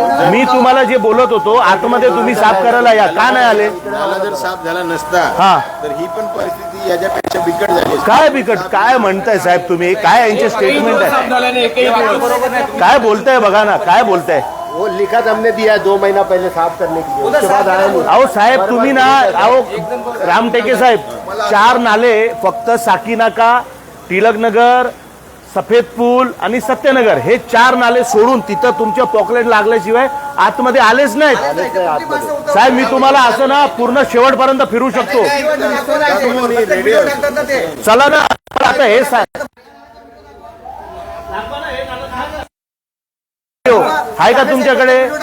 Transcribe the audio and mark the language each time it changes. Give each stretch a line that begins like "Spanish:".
Marathi: मी तुम्हाला जे बोलत होतो आतमध्ये तुम्ही साफ करायला या, का नाही आले? नाला जर साफ झाला नसता हा तर ही पण परिस्थिती याच्यापेक्षा बिकट झाली. काय बिकट काय म्हणताय साहेब तुम्ही? काय यांचे स्टेटमेंट आहे? काय बोलताय बघा ना, काय बोलताय?
Hindi: वो लिखत हमने दिया है 2 महीना पहले साफ करने के लिए. उसके बाद आया नहीं.
Marathi: अहो साहेब तुम्ही ना, अहो रामटेके साहेब 4 नाले फक्त साकीनाका, टिळकनगर, सफेद पूल आणि सत्यनगर हे 4 नाले सोडून तिथं तुमच्या पॉकलेट लागल्याशिवाय आतमध्ये आलेच नाहीत. साहेब मी तुम्हाला असं ना पूर्ण शेवटपर्यंत फिरू शकतो. चला ना आता हे साहेब आहे का तुमच्याकडे?